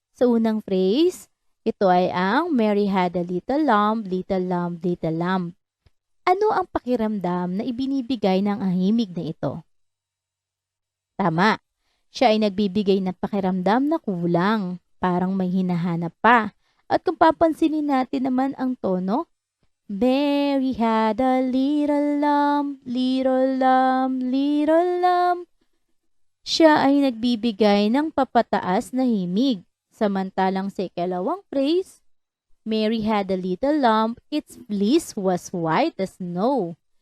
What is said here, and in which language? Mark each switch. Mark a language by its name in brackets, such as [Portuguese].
[Filipino] Sa unang phrase, ito ay ang [English] Mary had a little lamb, little lamb, little lamb. [Filipino] Ano ang pakiramdam na ibinibigay ng ahimig na ito? Tama, siya ay nagbibigay ng pakiramdam na kulang, parang may hinahanap pa. At kung papansinin natin naman ang tono, [English] Mary had a little lamb, little lamb, little lamb. [Filipino] Siya ay nagbibigay ng papataas na himig. Samantalang sa ikalawang phrase, [English] Mary had a little lamb, its fleece was white as snow.